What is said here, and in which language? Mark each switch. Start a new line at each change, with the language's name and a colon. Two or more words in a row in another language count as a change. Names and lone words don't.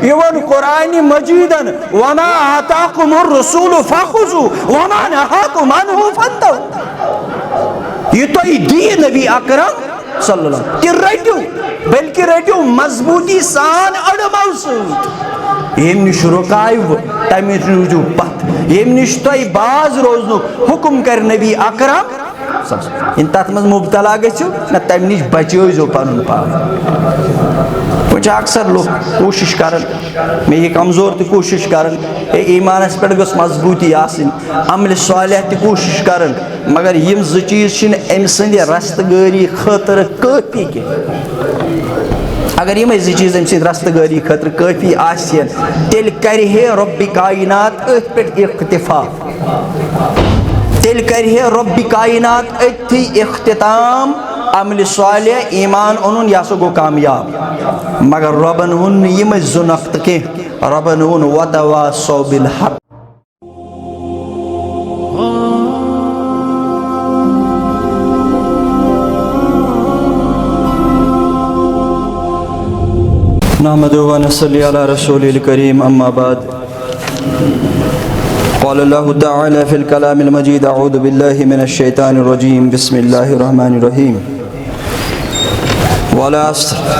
Kashmiri: یون قرآن مجیدن
Arabic: وما آتاکم الرسول فخذوا وما نہاکم عنہ فانتہوا،
Kashmiri: یہ تو دین نبی اکرم
Arabic: صلی اللہ علیہ وسلم
Kashmiri: کہ رٹو، بلکہ رٹو مضبوطی سان اڑمو سۭتۍ، یم نش رکایو تمہ روزو پتھ، یم نش تہ باز روزنک حکم کر نبی اکرم ان تات مز مبتلا گژھو نہ تمہ نش بچٲیزو پنن پان۔ وچ اکثر لوگ کوشش کرن، میں یہ کمزور تہ کوشش کرن ایمانس پہ گژھ مضبوطی آسن، عمل صالح تہ کوشش کرن، مگر یم زٕ چیز چھن ام سند رستگاری خاطر کافی کی۔ اگر یم زٕ چیز ام سند رستگاری خاطر کافی آسن تیل کرہے رب کائنات ات پہ اکتفا، تیل کرہے رب کائنات اتھی اختتام، عمل صالح ایمان اونن یہ گو کامیاب، مگر ربن ون یم زٕ نقطہ کی، ربن ون
Arabic: وتواصوا بالحق۔ نحمده ونصلي على رسوله الكريم أما بعد، قال الله تعالى في الكلام المجيد أعوذ بالله من الشيطان الرجيم بسم الله الرحمن الرحيم والعصر